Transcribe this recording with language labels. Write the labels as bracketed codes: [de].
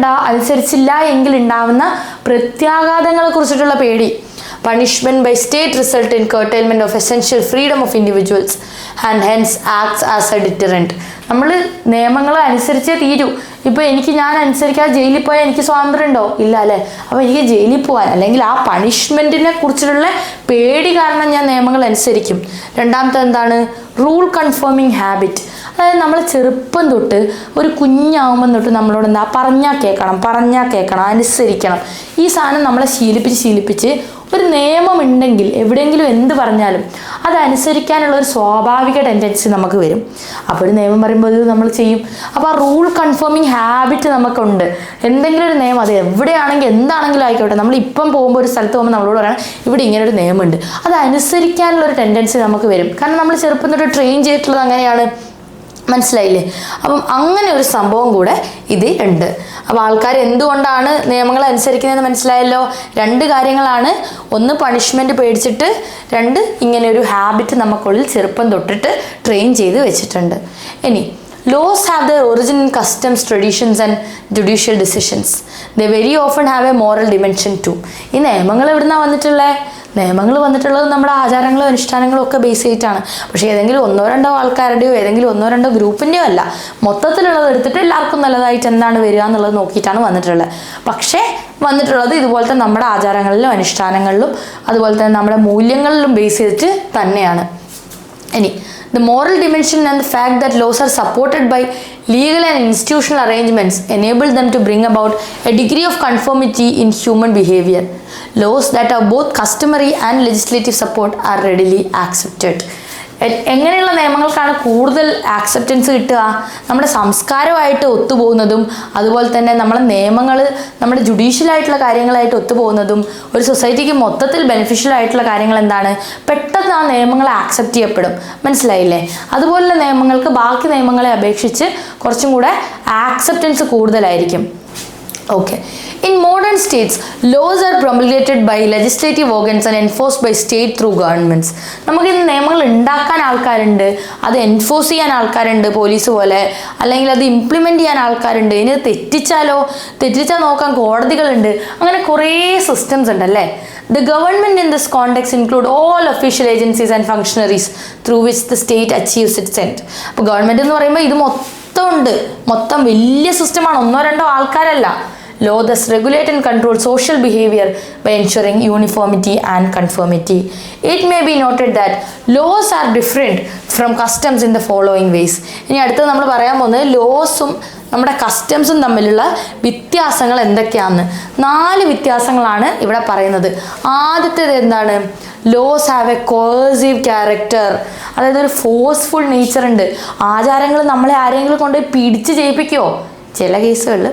[ml] അനുസരിച്ചില്ല എങ്കിൽ ഉണ്ടാവുന്ന പ്രത്യാഘാതങ്ങളെ കുറിച്ചിട്ടുള്ള പേടി. [en] Punishment by state result in curtailment of essential freedom of individuals and hence acts as a deterrent. [ml] നമ്മൾ നിയമങ്ങൾ അനുസരിച്ചേ തീരൂ. ഇപ്പോൾ ഞാൻ അനുസരിക്കാതെ ജയിലിൽ പോയാൽ എനിക്ക് സ്വാതന്ത്ര്യം ഉണ്ടോ? ഇല്ല അല്ലേ? അപ്പോൾ എനിക്ക് ജയിലിൽ പോകാൻ അല്ലെങ്കിൽ ആ പണിഷ്മെൻറ്റിനെ കുറിച്ചിട്ടുള്ള പേടി കാരണം ഞാൻ നിയമങ്ങൾ അനുസരിക്കും. രണ്ടാമത്തെ എന്താണ്, റൂൾ കൺഫേമിങ് ഹാബിറ്റ്. അതായത് നമ്മൾ ചെറുപ്പം തൊട്ട് ഒരു കുഞ്ഞാവുമ്പം തൊട്ട് നമ്മളോട് എന്താ പറഞ്ഞാൽ കേൾക്കണം, അനുസരിക്കണം. ഈ സാധനം നമ്മളെ ശീലിപ്പിച്ച് ഒരു നിയമം ഉണ്ടെങ്കിൽ എവിടെയെങ്കിലും എന്ത് പറഞ്ഞാലും അതനുസരിക്കാനുള്ള ഒരു സ്വാഭാവിക ടെൻഡൻസി നമുക്ക് വരും. അപ്പോൾ ഒരു നിയമം പറയുമ്പോൾ ഇത് നമ്മൾ ചെയ്യും. അപ്പോൾ ആ റൂൾ കൺഫേമിങ് ഹാബിറ്റ് നമുക്കുണ്ട്. എന്തെങ്കിലും ഒരു നിയമം, അത് എവിടെയാണെങ്കിൽ എന്താണെങ്കിലും ആയിക്കോട്ടെ, നമ്മൾ ഇപ്പം പോകുമ്പോൾ ഒരു സ്ഥലത്ത് പോകുമ്പോൾ നമ്മളോട് പറയണം ഇവിടെ ഇങ്ങനെ ഒരു നിയമമുണ്ട്, അത് അനുസരിക്കാനുള്ളൊരു ടെൻഡൻസി നമുക്ക് വരും. കാരണം നമ്മൾ ചെറുപ്പം തൊട്ട് ട്രെയിൻ ചെയ്തിട്ടുള്ളത് അങ്ങനെയാണ്. മനസ്സിലായില്ലേ? അപ്പം അങ്ങനെ ഒരു സംഭവം കൂടെ ഇതിൽ ഉണ്ട്. അപ്പോൾ ആൾക്കാർ എന്തുകൊണ്ടാണ് നിയമങ്ങൾ അനുസരിക്കുന്നതെന്ന് മനസ്സിലായല്ലോ. 2 കാര്യങ്ങളാണ്. ഒന്ന് പണിഷ്മെൻറ്റ് പേടിച്ചിട്ട്, 2 ഇങ്ങനെ ഒരു ഹാബിറ്റ് നമുക്കുള്ളിൽ ചെറുപ്പം തൊട്ടിട്ട് ട്രെയിൻ ചെയ്ത് വെച്ചിട്ടുണ്ട്. [en] ഇനി laws have their origin in customs, traditions and judicial decisions. They very often have a moral dimension too. [ml] ഈ നിയമങ്ങൾ എവിടുന്നാണ് വന്നിട്ടുള്ളത്? നിയമങ്ങൾ വന്നിട്ടുള്ളത് നമ്മുടെ ആചാരങ്ങളും അനുഷ്ഠാനങ്ങളും ഒക്കെ ബേസ് ചെയ്തിട്ടാണ്. പക്ഷേ ഏതെങ്കിലും 1-2 ആൾക്കാരുടെയോ ഏതെങ്കിലും 1-2 ഗ്രൂപ്പിൻ്റെയോ അല്ല, മൊത്തത്തിലുള്ളത് എടുത്തിട്ട് എല്ലാവർക്കും നല്ലതായിട്ട് എന്താണ് വരിക എന്നുള്ളത് നോക്കിയിട്ടാണ് വന്നിട്ടുള്ളത്. പക്ഷേ വന്നിട്ടുള്ളത് ഇതുപോലത്തെ നമ്മുടെ ആചാരങ്ങളിലും അനുഷ്ഠാനങ്ങളിലും അതുപോലെ തന്നെ നമ്മുടെ മൂല്യങ്ങളിലും ബേസ് ചെയ്തിട്ട് തന്നെയാണ്. [en] ഇനി the moral dimension and the fact that laws are supported by legal and institutional arrangements enable them to bring about a degree of conformity in human behavior. Laws that have both customary and legislative support are readily accepted. [ml] എങ്ങനെയുള്ള നിയമങ്ങൾക്കാണ് കൂടുതൽ acceptance കിട്ടുക? നമ്മുടെ സംസ്കാരമായിട്ട് ഒത്തുപോകുന്നതും അതുപോലെ തന്നെ നമ്മളെ നിയമങ്ങൾ നമ്മുടെ ജുഡീഷ്യലായിട്ടുള്ള കാര്യങ്ങളായിട്ട് ഒത്തുപോകുന്നതും ഒരു സൊസൈറ്റിക്ക് മൊത്തത്തിൽ ബെനിഫിഷ്യൽ ആയിട്ടുള്ള കാര്യങ്ങൾ എന്താണ്? പെട്ടെന്ന് ആ നിയമങ്ങളെ ആക്സെപ്റ്റ് ചെയ്യപ്പെടും. മനസ്സിലായില്ലേ? അതുപോലുള്ള നിയമങ്ങൾക്ക് ബാക്കി നിയമങ്ങളെ അപേക്ഷിച്ച് കുറച്ചും കൂടെ ആക്സെപ്റ്റൻസ് കൂടുതലായിരിക്കും. [en] Okay. In modern states, laws are promulgated by legislative organs and enforced by state through governments. [ml] നമുക്ക് ഇന്ന് നിയമങ്ങൾ ഉണ്ടാക്കാൻ ആൾക്കാരുണ്ട്, അത് എൻഫോഴ്സ് ചെയ്യാൻ ആൾക്കാരുണ്ട്, പോലീസ് പോലെ, അല്ലെങ്കിൽ അത് ഇംപ്ലിമെൻറ്റ് ചെയ്യാൻ ആൾക്കാരുണ്ട്. ഇനി തെറ്റിച്ചാൽ നോക്കാൻ കോടതികളുണ്ട്. അങ്ങനെ കുറേ സിസ്റ്റംസ് ഉണ്ടല്ലേ. [en] The government in this context include all official agencies and functionaries through which the state achieves its end. [ml] അപ്പോൾ ഗവൺമെൻറ് എന്ന് പറയുമ്പോൾ ഇത് മൊത്തം വലിയ സിസ്റ്റമാണ്, 1-2 ആൾക്കാരല്ല. [en] Law thus regulate and control social behavior by ensuring uniformity and conformity. It may be noted that laws are different from customs in the following ways. [ml] ഇനി അടുത്ത് നമ്മൾ പറയാൻ പോകുന്നത് ലോസും നമ്മുടെ കസ്റ്റംസും തമ്മിലുള്ള വ്യത്യാസങ്ങൾ എന്തൊക്കെയാണെന്ന്. 4 വ്യത്യാസങ്ങളാണ് ഇവിടെ പറയുന്നത്. ആദ്യത്തേത് എന്താണ്? [en] Laws have a coercive character. [ml] അതായത് ഒരു ഫോഴ്സ്ഫുൾ നേച്ചർ ഉണ്ട്. ആചാരങ്ങൾ നമ്മളെ ആരെങ്കിലും കൊണ്ട് പിടിച്ച് ചെയ്യിപ്പിക്കുമോ? ചില കേസുകളിൽ.